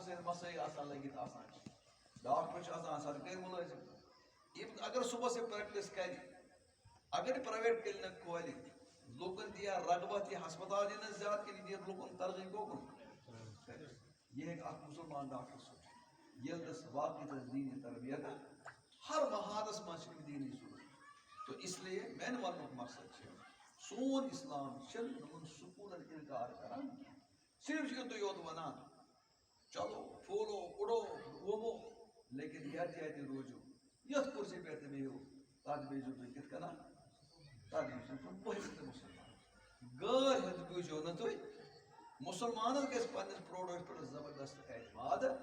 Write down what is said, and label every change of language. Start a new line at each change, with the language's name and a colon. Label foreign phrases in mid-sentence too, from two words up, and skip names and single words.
Kashmiri: سٕنٛدۍ مسٲیل آسان لٔگِتھ آسان چھِ ڈاکٹر چھِ آسان سرکٲرۍ مُلٲزِم اگر صبحس یہِ پریکٹس کرِ اگر یہِ پرایویٹ کلینک کھولہِ لُکن دِیا رغبت یہ ہسپتال دِنس زیادٕ کِنہٕ دِیہِ لُکن ترغیب کوکُن یہ ہیٚکہِ اکھ مُسلمان ڈاکٹر سوٗنٛچِتھ ییٚلہِ تس واقعی تس دیٖنی تربیت ہر محادس منٛز چھِ دیٖنی ضروٗرت
Urdu: تو اس لیے
Kashmiri: میانہِ وننُک مقصد چھُ سون اسلام چھُنہٕ یِمن سکوٗلن انکار کران صرف یُتُے یوت ونان
Urdu: چلو پھولو اُڑو
Kashmiri: وومو لیکن یتھ جایہِ تہِ روزِو یتھ کُرسی پٮ۪ٹھ تہِ بِہِو تتھ بیٖزِو تُہۍ کِتھ کٔنۍ تتھ بیٖزِو تُہۍ پٔژھۍ تہِ مُسلمان غٲر ہیٚتھ بیٖزِو نہٕ تُہۍ مسلمانس گژھِ پننس پروڈکٹس پٮ۪ٹھ زبردست اعتماد